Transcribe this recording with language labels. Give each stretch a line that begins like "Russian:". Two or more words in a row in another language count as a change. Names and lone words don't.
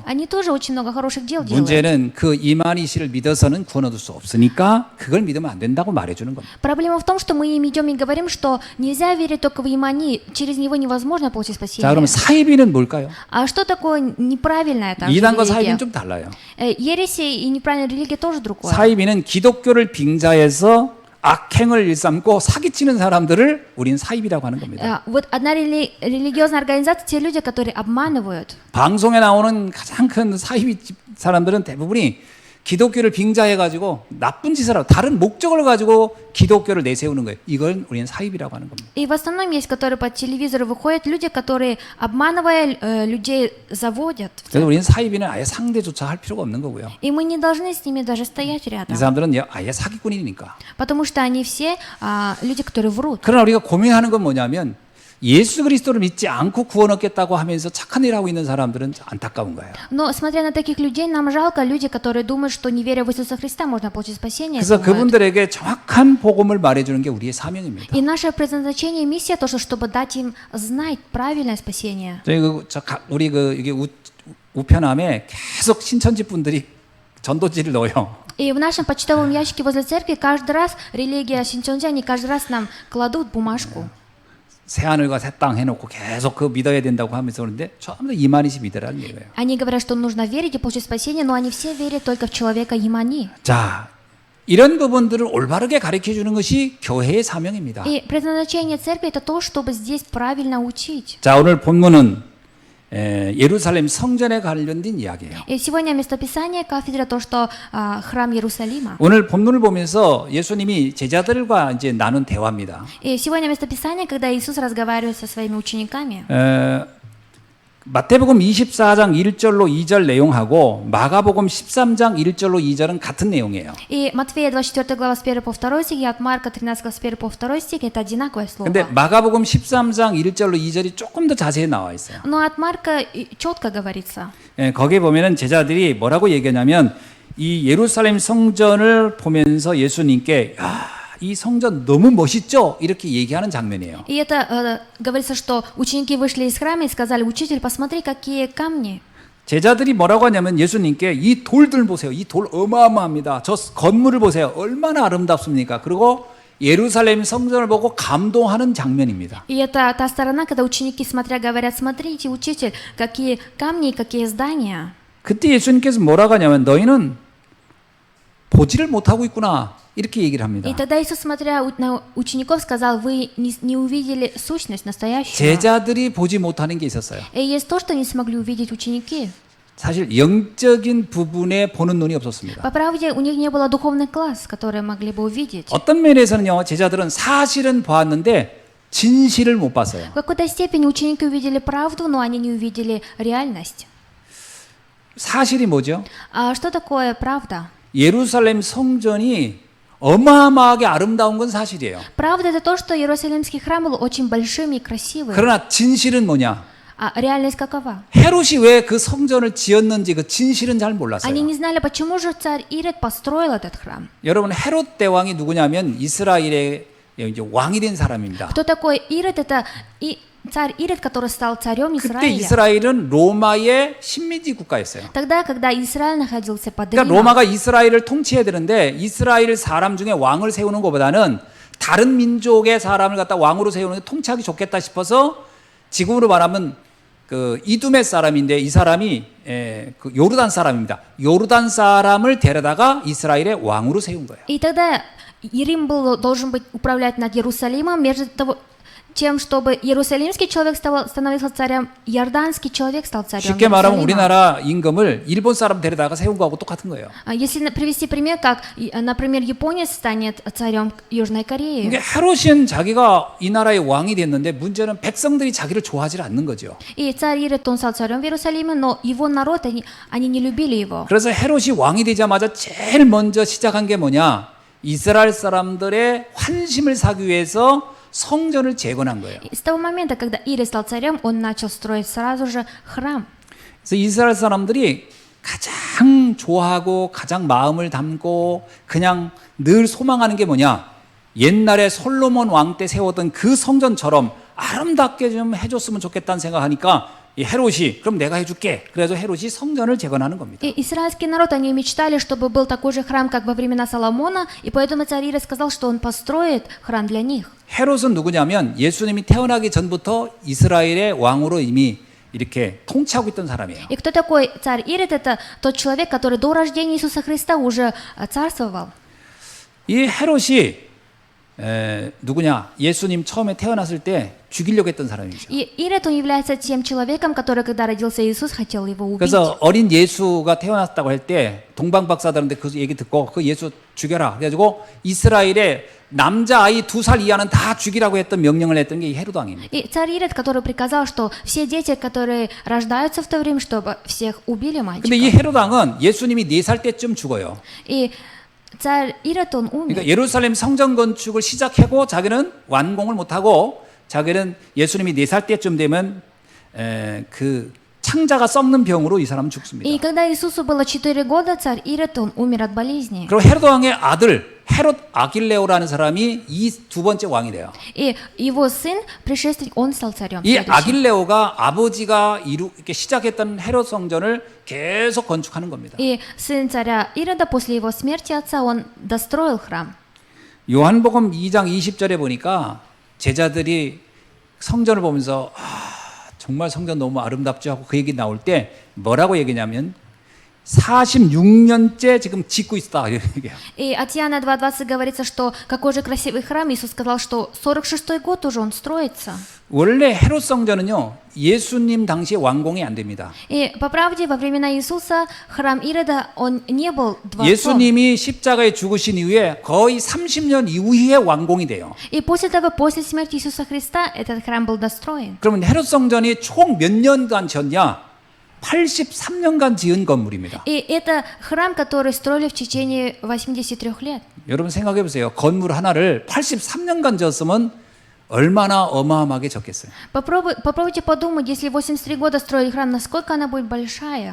Russian: Они тоже очень много хороших дел делают.
Korean: 문제는 그 이만희 씨를 믿어서는 구원 얻을 수 없으니까 그걸 믿으면 안 된다고 말해주는 겁니다.
Russian: Проблема в том, что мы им идем и говорим, что нельзя верить только в имани, через него невозможно получить
Korean: 자,
Russian: спасение.
Korean: 그럼 사이비는 뭘까요?
Russian: А что такое неправильная также
Korean: 이단과
Russian: религия?
Korean: 사이비는 좀 달라요.
Russian: Ереси и неправильная религия тоже другое.
Korean: 사이비는 기독교를 빙자해서 악행을 일삼고 사기치는 사람들을 우린 사입이라고 하는 겁니다.
Russian: Вот одна религиозная организация, те люди, которые обманывают.
Korean: 방송에 나오는 가장 큰 사입 사람들은 대부분이 기독교를 빙자해가지고 나쁜 짓을 하고 다른 목적을 가지고 기독교를 내세우는 거예요. 이걸 우리는 사입이라고 하는 겁니다.
Russian: И в основном есть, которые по телевизору выходят, люди, которые, обманывая людей, заводят.
Korean: 그래서 우리는 사입이는 아예 상대조차 할 필요가 없는 거고요.
Russian: И мы не должны с ними даже стоять
Korean: 이
Russian: рядом.
Korean: 사람들은 아예 사기꾼이니까.
Russian: Потому что они все люди, которые врут.
Korean: 그러나 우리가 고민하는 건 뭐냐면 예수 그리스도를 믿지 않고 구원 얻겠다고 하면서 착한 일 하고 있는 사람들은 안타까운 거예요.
Russian: Но, смотря на таких людей, нам жалко люди, которые думают, что не веря в Иисуса Христа, можно получить спасение.
Korean: 그래서
Russian: думают.
Korean: 그분들에게 정확한 복음을 말해주는 게 우리의 사명입니다.
Russian: И наше предназначение и миссия тоже, чтобы дать им знать правильное спасение.
Korean: 저희 우리 여기 우편함에 계속 신천지 분들이 전도지를 넣어요.
Russian: И в нашем почтовом ящике возле церкви каждый раз религия Синчонджи, они каждый раз нам кладут бумажку.
Korean: 새 하늘과 새 땅 해놓고 계속 그 믿어야 된다고 하면서 그러는데 전부 다 이만희씨 믿으라는 얘기예요.
Russian: Они говорят, что нужно верить и получить спасение, но они все верят только в человека Имани.
Korean: 자, 이런 부분들을 올바르게 가르쳐 주는 것이 교회의 사명입니다.
Russian: И предназначение церкви это то, чтобы здесь правильно учить.
Korean: 자, 오늘 본문은 예루살렘 성전에 관련된 이야기예요.
Russian: И сегодня местописание кафедры то, что храм Иерусалима.
Korean: 오늘 본문을 보면서 예수님이 제자들과 이제 나눈 대화입니다.
Russian: И сегодня местописание, когда Иисус разговаривает со своими учениками.
Korean: 마태복음 24장 1절로 2절 내용하고 마가복음 13장 1절로 2절은 같은 내용이에요.
Russian: И Матфея 24 глава с 1 по 2 стих, и от Марка 13 глава с 1 по 2 стих это одинаковое слово.
Korean: 근데 마가복음 13장 1절로 2절이 조금 더 자세히 나와 있어요.
Russian: Но от Марка четко говорится.
Korean: 예, 거기에 보면은 제자들이 뭐라고 얘기하냐면 이 예루살렘 성전을 보면서 예수님께 야, 이 성전 너무 멋있죠? 이렇게 얘기하는 장면이에요.
Russian: И это говорится, что ученики вышли из храма и сказали: учитель, посмотри, какие камни.
Korean: 제자들이 뭐라고 하냐면 예수님께 이 돌들 보세요. 이 돌 어마어마합니다. 저 건물을 보세요. 얼마나 아름답습니까? 그리고 예루살렘 성전을 보고 감동하는 장면입니다.
Russian: И это та сторона, когда ученики, смотря, говорят: смотрите, учитель, какие камни и какие здания.
Korean: 그때 예수님께서 뭐라고 하냐면 너희는 보지를 못하고 있구나. 이렇게 얘기를 합니다.
Russian: И тогда Иисус, смотря на учеников, сказал: вы не увидели сущность настоящую.
Korean: 제자들이 보지 못하는 게 있었어요.
Russian: И есть то, что не смогли увидеть ученики.
Korean: 사실 영적인 부분에 보는 눈이 없었습니다.
Russian: По правде, у них не было духовных глаз, которые могли бы увидеть.
Korean: 어떤 면에서는요, 제자들은 사실은 보았는데 진실을 못 봤어요.
Russian: В какой-то степени ученики увидели правду, но они не увидели реальность.
Korean: 사실이 뭐죠?
Russian: А что такое правда?
Korean: 예루살렘 성전이 어마어마하게 아름다운 건 사실이에요.
Russian: Правда — это то, что Иерусалимский храм был очень большим и красивым.
Korean: 그러나 진실은 뭐냐?
Russian: А реальность какова?
Korean: 헤롯이 왜 그 성전을 지었는지 그 진실은 잘 몰랐어요.
Russian: Они не знали, почему же царь Ирод построил этот храм.
Korean: 여러분 헤롯 대왕이 누구냐면 이스라엘의 이제 왕이 된 사람입니다.
Russian: Кто такой Ирод? Это и царь Ирод, который стал царем
Korean: 그때
Russian: Израиля.
Korean: 이스라엘은 로마의 식민지 국가였어요.
Russian: Тогда, когда Израиль находился под
Korean: 그러니까
Russian: Римом.
Korean: 로마가 이스라엘을 통치해야 되는데 이스라엘 사람 중에 왕을 세우는 것보다는 다른 민족의 사람을 갖다 왕으로 세우는 게 통치하기 좋겠다 싶어서 지금으로 말하면 그 이두메 사람인데 이 사람이 그 요르단 사람입니다. 요르단 사람을 데려다가 이스라엘의 왕으로 세운 거예요.
Russian: И тогда Рим должен быть управлять над Иерусалимом, между тем, чтобы иерусалимский человек становился царем, иорданский человек стал царем
Korean: 쉽게 말하면
Russian: Иерусалима.
Korean: 우리나라 임금을 일본 사람 데려다가 세운 거하고 똑같은 거예요.
Russian: Если привести пример, как, например, японец станет царем Южной Кореи.
Korean: 이게 헤롯은 자기가 이 나라의 왕이 됐는데 문제는 백성들이 자기를 좋아하지 않는 거죠.
Russian: И царь Ирод, он стал царем в Иерусалиме, но его народ, они не любили его.
Korean: 그래서 헤롯이 왕이 되자마자 제일 먼저 시작한 게 뭐냐? 이스라엘 사람들의 환심을 사기 위해서 성전을 재건한 거예요.
Russian: И с того момента, когда Ирод стал царем, он начал строить сразу же храм.
Korean: 그래서 이스라엘 사람들이 가장 좋아하고 가장 마음을 담고 그냥 늘 소망하는 게 뭐냐? 옛날에 솔로몬 왕 때 세웠던 그 성전처럼 아름답게 좀 해줬으면 좋겠다는 생각하니까 이 헤롯이 그럼 내가 해줄게. 그래서 헤롯이 성전을 재건하는 겁니다.
Russian: И израильский народ, они мечтали, чтобы был такой же храм, как во времена Соломона, и поэтому царь Ирод сказал, что он построит храм для них.
Korean: 헤롯은 누구냐면 예수님이 태어나기 전부터 이스라엘의 왕으로 이미 이렇게 통치하고 있던 사람이에요.
Russian: И кто такой царь Ирод? Это тот человек, который до рождения Иисуса Христа уже царствовал.
Korean: 이 헤롯이 누구냐? 예수님 처음에 태어났을 때 죽이려고 했던 사람이죠.
Russian: И Ирод, он является тем человеком, который, когда родился Иисус, хотел его убить.
Korean: 그래서 어린 예수가 태어났다고 할 때 동방 박사들한테 그 얘기 듣고 그 예수 죽여라. 그래가지고 이스라엘의 남자 아이 2살 이하는 다 죽이라고 했던 명령을 했던 게 이 헤롯 왕입니다.
Russian: И царь Ирод, который приказал, что все дети, которые рождаются в то время, чтобы всех убили
Korean: 근데 이
Russian: мальчиков.
Korean: 헤롯 왕은 예수님이 4살 때쯤 죽어요.
Russian: И царь Ирод, он умер.
Korean: 그러니까 예루살렘 성전 건축을 시작하고 자기는 완공을 못하고 자기는 예수님이 4살 때쯤 되면 그 창자가 썩는 병으로 이 사람은 죽습니다.
Russian: И когда Иисусу было 4 года, царь Ирод, он умер от болезни.
Korean: 그리고 헤롯 왕의 아들 헤롯 아길레오라는 사람이 이 두 번째 왕이 돼요.
Russian: И его сын, предшественник, он стал царем.
Korean: 이
Russian: следующим.
Korean: 아길레오가 아버지가 이렇게 시작했던 헤롯 성전을 계속 건축하는 겁니다.
Russian: И сын царя Ирода, после его смерти отца, он достроил храм.
Korean: 요한복음 2장 20절에 보니까 제자들이 성전을 보면서 정말 성전 너무 아름답죠 하고 그 얘기 나올 때 뭐라고 얘기냐면 46년째 지금 짓고 있다 이렇게 얘기해요.
Russian: И от Иоанна 2.20 говорится, что какой же красивый храм. Иисус сказал, что 46-й год уже он строится.
Korean: 원래 헤롯 성전은요 예수님 당시에 완공이 안 됩니다.
Russian: И по правде, во времена Иисуса храм Ирода, он не был дворцом.
Korean: 예수님이 십자가에 죽으신 이후에 거의 30년 이후에 완공이 돼요.
Russian: И после того, после смерти Иисуса Христа, этот храм был достроен.
Korean: 그러면 헤롯 성전이 총 몇 년간 지었냐? 83년간 지은 건물입니다.
Russian: И это храм, который строили в течение 83 лет.
Korean: 여러분 생각해 보세요. 건물 하나를 83년간 지었으면 얼마나 어마어마하게 졌겠어요.
Russian: Попробуйте подумать, если 83 года строили храм, насколько она будет большая.